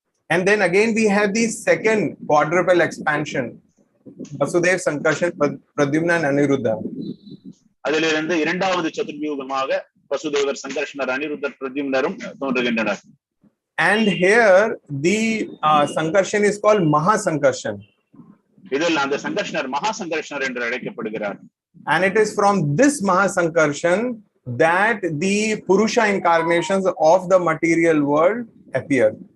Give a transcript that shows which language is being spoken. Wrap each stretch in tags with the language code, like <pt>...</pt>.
<en>And then again we have the second quadruple expansion, Vasudev, Sankarshan, Pradyumna and Aniruddha.</en> <ta>அதிலிருந்து இரண்டாவது சதுர்வியூகமாக வசுதேவர், சங்கர்ஷனர், அனிருத்தர், பிரத்யும்னரும் தோன்றுகின்றனர்.</ta> <en>And here the Sankarshan is called Maha Sankarshan.</en> <ta>இதில் அந்த சங்கர்ஷனர் மகா சங்கர்ஷனர் என்று அழைக்கப்படுகிறார்.</ta> <en>And it is from this Maha Sankarshan that the Purusha incarnations of the material world appear.</en>